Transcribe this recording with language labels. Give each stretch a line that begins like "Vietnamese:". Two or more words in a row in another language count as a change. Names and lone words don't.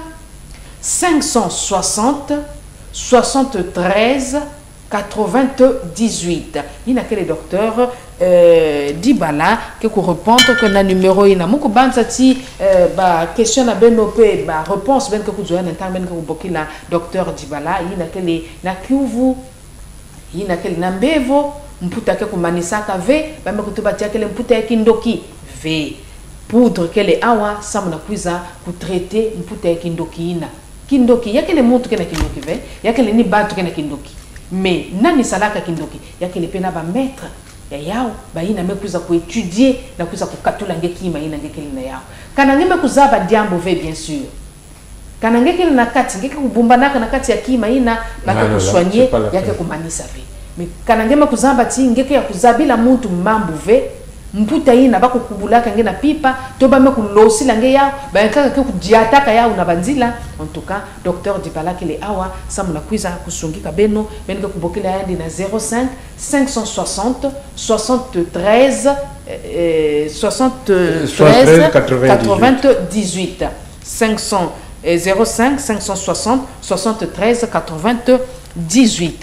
Kituba (Democratic Republic of Congo): 560 73 98 ina kele Dr Dibala ke ku
French: répondre que
Kituba (Democratic Republic of Congo): na numéro ina muko banza ti ba question na benope ba réponse ben ke ku joya na temps ben ke ku bokila Dr Dibala ina kele na Kivu ina kele na Mbevo mputa ke kumanisaka ve bambe kutuba tia kele mputa ya kindoki ve poudre kele awa samuna kuiza kutraiter mputa ya kindoki ina kindoki yakele mutu kena kindoki ve yakele ni bantu kena kindoki mais nani salaka kindoki yakele pena ba maître ya yao ba ina mekuza ku étudier na kuiza kukatula ngeki ima ina ngekele na yao kana ngeme kuzaba diambo ve
French: bien sûr
Kituba (Democratic Republic of Congo): kana ngekele na kati ngeke kubumbanaka na kati ya kima ina baka kuswanye yake kumanisa ve mais kana ngema kuzamba ti ngeke ya kuzabila muntu mambu ve mputa ina bako kubulaka nge na pipa to ba mekulosi la nge yao ba kaka ke kujiataka yao na banzila
French: en tout cas
Kituba (Democratic Republic of Congo): Dr Dibala kele awa samuna kuiza kusungika benke kubokela yandi na 05 560 73 73 98 500 05 560 73 98.